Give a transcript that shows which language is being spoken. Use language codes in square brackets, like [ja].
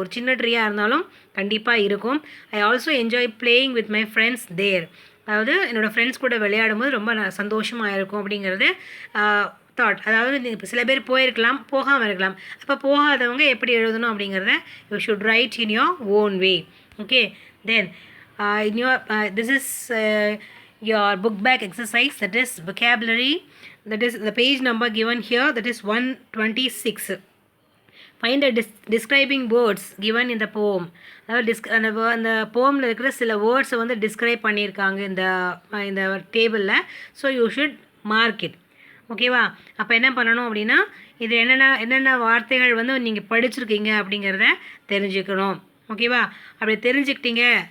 [ta] ஒரு சின்ன ட்ரீயாக இருந்தாலும் கண்டிப்பாக இருக்கும். [en] I also enjoy playing with my friends there. [ta] அதாவது என்னோடய ஃப்ரெண்ட்ஸ் கூட விளையாடும்போது ரொம்ப சந்தோஷமாக இருக்கும் அப்படிங்கிறது தாட். அதாவது இப்போ சில பேர் போயிருக்கலாம், போகாமல் இருக்கலாம். அப்போ போகாதவங்க எப்படி எழுதணும் அப்படிங்கிறத [en] You should write in your own way. Okay, then in your this is your book bag exercise, that is vocabulary, that is the page number given here, that is 126. Find the describing words given in the poem. [ta] அதாவது அந்த போமில் இருக்கிற சில வேர்ட்ஸை வந்து describe பண்ணியிருக்காங்க இந்த டேபிளில். [en] So you should mark it. [ta] ஓகேவா? அப்போ என்ன பண்ணணும் அப்படின்னா, இது என்னென்ன வார்த்தைகள் வந்து நீங்கள் படிச்சிருக்கீங்க அப்படிங்கிறத தெரிஞ்சுக்கணும். ஓகேவா? அப்படி தெரிஞ்சுக்கிட்டீங்க.